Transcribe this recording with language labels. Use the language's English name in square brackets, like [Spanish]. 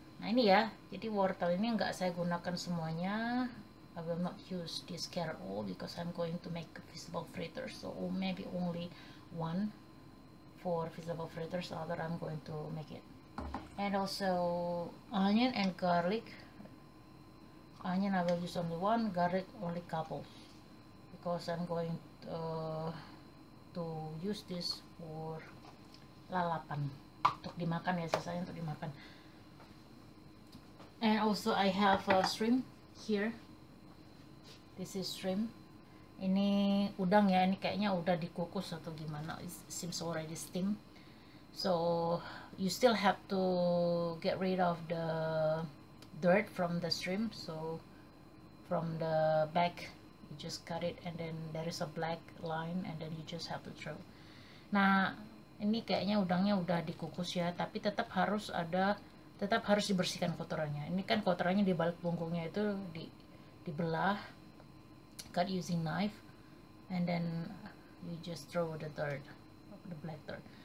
[Indonesian] Nah, ini ya, jadi wortel ini nggak saya gunakan semuanya. [English] I will not use this carrot all because I'm going to make vegetable fritters, so maybe only one for vegetable fritters, other I'm going to make it. And also onion and garlic. Onion I will use only one, garlic only couple, because I'm going to use this for lalapan, [Indonesian] untuk dimakan ya, sisanya untuk dimakan. [English] And also I have shrimp here. This is shrimp. [Indonesian] Ini udang ya, ini kayaknya udah dikukus atau gimana. [English] It seems already steamed. So you still have to get rid of the dirt from the shrimp. So from the back you just cut it, and then there is a black line, and then you just have to throw. [Indonesian] Nah, ini kayaknya udangnya udah dikukus ya, tapi tetap harus dibersihkan kotorannya. Ini kan kotorannya di balik punggungnya itu dibelah, [English] cut using knife, and then you just throw the dirt, the black dirt.